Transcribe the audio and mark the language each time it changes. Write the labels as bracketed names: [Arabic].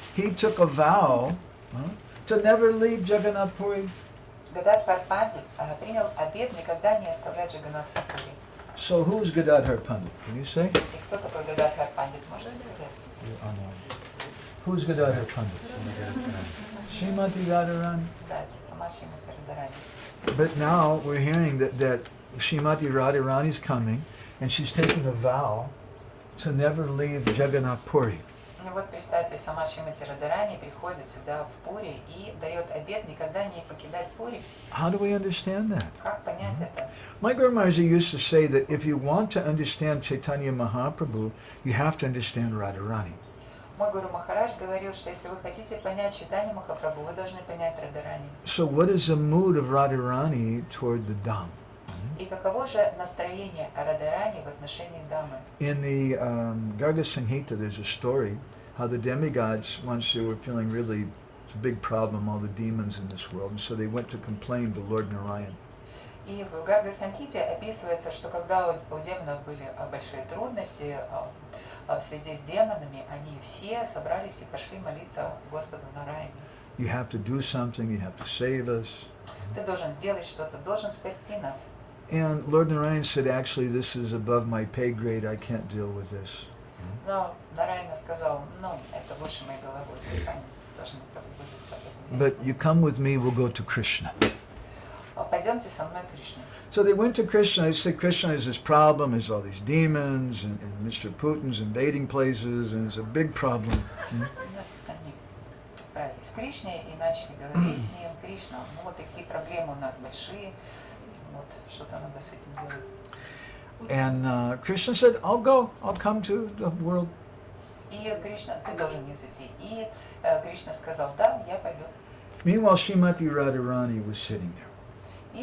[English] he took a vow to never leave Jagannath Puri. [Russian] Гададхар Пандит принял обет никогда не оставлять Джаганнатха Пури. [English] So who's Gadadhar Pandit? Can you say? [Russian] И кто такой Гададхар Пандит, можете сказать? [English] Who's Gadadhar Pandit? Srimati Radharani. [Russian] Да, это сама Шримати Радхарани. [English] But now we're hearing that Srimati Radharani is coming and she's taking a vow to never leave Jagannath Puri. [Russian] Ну вот представьте, сама Шримати Радхарани приходит сюда в Пури и дает обет никогда не покидать Пури. [English] How do we understand that? [Russian] Как понять это? [English] My Guru Maharaj used to say that if you want to understand Chaitanya Mahaprabhu, you have to understand Radharani. [Russian] Мой Гуру Махарадж говорил, что если вы хотите понять Чайтанью Махапрабху, вы должны понять Радхарани. [English] So what is the mood of Radharani toward the Dham? [Russian] И каково же настроение Радхарани в отношении Дамы? [English] In the Garga Samhita, there's a story how the demigods, once they were feeling really, it's a big problem, all the demons in this world, and so they went to complain to Lord Narayan. [Russian] И в Гарга Самхите описывается, что когда у демонов были большие трудности в связи с демонами, они все собрались и пошли молиться Господу Нараяне. [English] You have to do something, you have to save us. [Russian] Ты должен сделать что-то, должен спасти нас. [English] And Lord Narayan said, actually, this is above my pay grade, I can't deal with this. [Russian] Но Нараяна сказал, ну, это выше моей головы, вы сами должны позаботиться об этом. [English] But you come with me, we'll go to Krishna. [Russian] Пойдемте со мной, Кришна. [English] So they went to Krishna. They said, Krishna has this problem, there's all these demons, and Mr. Putin's invading places, and it's a big problem. [Russian] Они отправились к Кришне и начали говорить с ним, Кришна, ну вот такие проблемы у нас большие, вот что-то надо с этим делать. [English] And Krishna said, I'll go, I'll come to the world. [Russian] И Кришна, ты должен не зайти. И Кришна сказал, да, я пойду. [English] Meanwhile, Srimati Radharani was sitting there.